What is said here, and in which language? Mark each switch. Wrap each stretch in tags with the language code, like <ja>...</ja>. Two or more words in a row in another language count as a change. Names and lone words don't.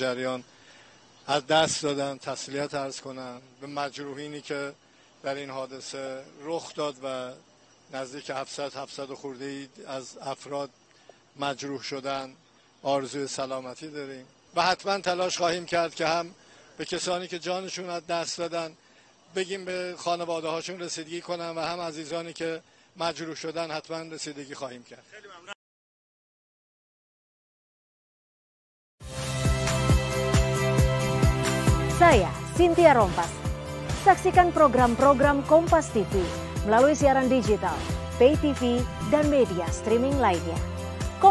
<fa>جریان از دست دادن تسلیت عرض کنم، به مجروحینی که در این حادثه رخ داد و نزدیک 700 خورده از افراد مجروح شدن آرزوی سلامتی داریم و حتما تلاش خواهیم کرد که هم به کسانی که جانشون از دست دادن بگیم به خانواده هاشون رسیدگی کنن و هم عزیزانی که مجروح شدن حتما رسیدگی خواهیم کرد.</fa> <id>Saya Cynthia Rompas. Saksikan program-program Kompas TV melalui siaran digital, pay TV, dan media streaming lainnya.</id>